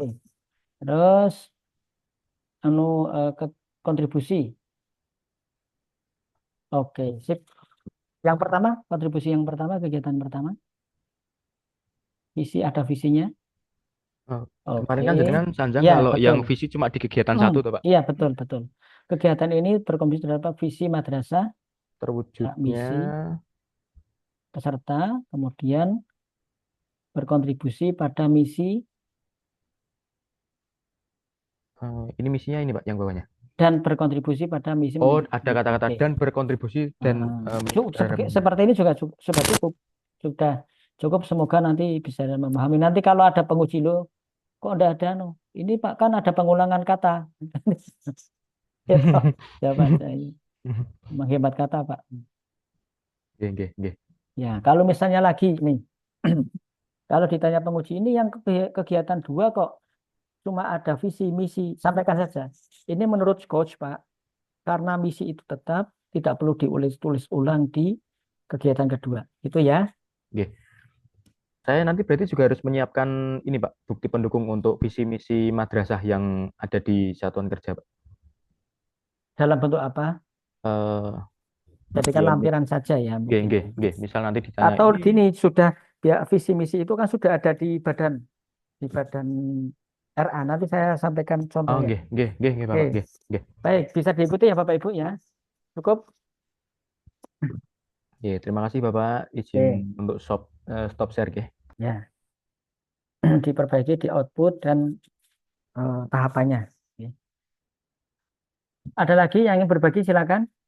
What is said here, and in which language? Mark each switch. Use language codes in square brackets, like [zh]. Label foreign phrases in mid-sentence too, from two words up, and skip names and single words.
[id] Terus anu ke kontribusi. Oke, sip. Yang pertama, kontribusi yang pertama, kegiatan pertama. Visi ada visinya? Oh, kemarin Oke. kan [jv] jenengan sanjang [id] Ya, kalau yang betul. visi cuma di kegiatan satu tuh Pak. Iya, betul, betul. Kegiatan ini berkompensasi terhadap visi madrasah, Terwujudnya misi peserta, kemudian berkontribusi pada misi ini misinya ini Pak yang bawahnya. dan berkontribusi pada misi Oh, mendidik. ada kata-kata Oke. dan berkontribusi dan terhadap misi. Seperti ini juga sudah cukup. Sudah cukup. Semoga nanti bisa memahami. Nanti kalau ada penguji lo, kok ada no? Ini Pak kan ada pengulangan kata. Ya, Pak. Jawaban saya menghemat kata, Pak. [jv] Nggih, nggih, nggih. [id] Ya, kalau misalnya lagi nih, kalau ditanya penguji ini yang kegiatan dua kok cuma ada visi misi, sampaikan saja. Ini menurut coach, Pak, karena misi itu tetap tidak perlu tulis ulang di kegiatan kedua. Itu ya. [jv] Nggih. [id] Saya nanti berarti juga harus menyiapkan ini Pak, bukti pendukung untuk visi misi madrasah yang ada di satuan kerja Pak. Dalam bentuk apa? Eh, Jadikan ya, lampiran saja ya [jv] nggih, [id] mungkin. [jv] nggih, nggih. [id] Misal nanti ditanya Atau ini, gini, sudah ya visi misi itu kan sudah ada di badan RA. Nanti saya sampaikan oh contohnya. [jv] nggih, nggih, nggih, nggih [id] Oke, [jv] Bapak, nggih, nggih. [id] baik, bisa diikuti ya Bapak Ibu ya. Cukup? Nggih, terima kasih Bapak izin Oke, untuk [en] stop share [id] nggih. ya. Diperbaiki di output dan tahapannya. Oke. Ada lagi yang ingin berbagi silakan.